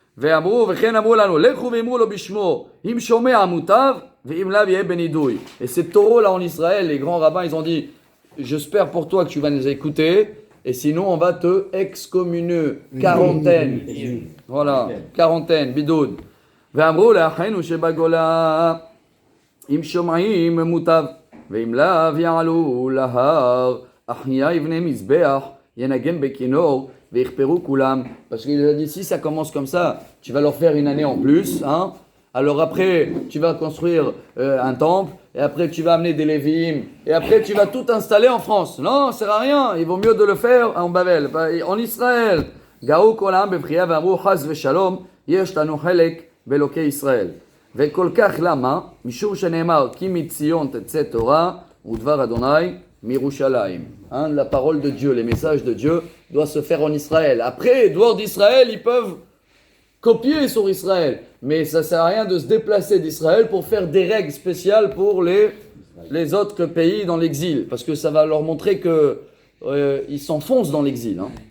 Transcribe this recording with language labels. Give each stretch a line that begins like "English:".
French: Et ces taureaux-là en Israël, les grands rabbins, ils ont dit, j'espère pour toi que tu vas nous écouter, et sinon on va te excommunier. Quarantaine. Voilà, quarantaine, bidoud.
Hebrew: ואמרו לאחינו שבגולה אם שומעים מוטב ואם לאו יעלו להר אחיה יבנה מזבח ינגן בכינור ויכפרו כולם.
French: Parce qu'il a dit si ça commence comme ça tu vas leur faire une année en plus, hein? Alors après tu vas construire un temple et après tu vas amener des lévim et après tu vas tout installer en France. Non, ça sert à rien, il vaut mieux de le faire en Babel, en Israël.
Hebrew: גאו כולם בבחייה ואמרו חס ושלום יש לנו חלק באלוקי ישראל. וכל כך למה? משום שנאמר כי מציון תצא תורה ודבר אדוני מירושלים.
French: La parole de Dieu, les messages de Dieu doivent se faire en Israël. Après, dehors d'Israël, ils peuvent copier sur Israël. Mais ça ne sert à rien de se déplacer d'Israël pour faire des règles spéciales pour les autres pays dans l'exil. Parce que ça va leur montrer qu'ils s'enfoncent dans l'exil. Hein.